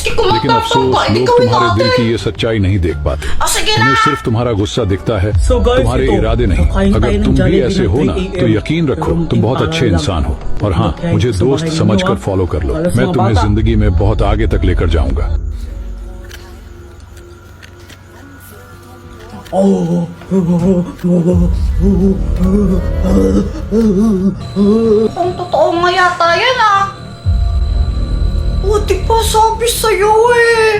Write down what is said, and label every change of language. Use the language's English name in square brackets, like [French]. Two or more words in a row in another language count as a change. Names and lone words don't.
[Hindi] लेकिन अफसोस, लोग तुम्हारे दिल की ये सच्चाई नहीं देख पाते। उन्हें सिर्फ तुम्हारा गुस्सा दिखता है, तुम्हारे इरादे नहीं। अगर तुम भी ऐसे हो ना, तो यकीन रखो तुम बहुत अच्छे इंसान हो। और हाँ, मुझे दोस्त समझकर फॉलो कर लो, मैं तुम्हें जिंदगी में बहुत आगे तक लेकर जाऊंगा। [Filipino] Ang totoo nga yata yan ah. Buti pa sabi sa'yo eh.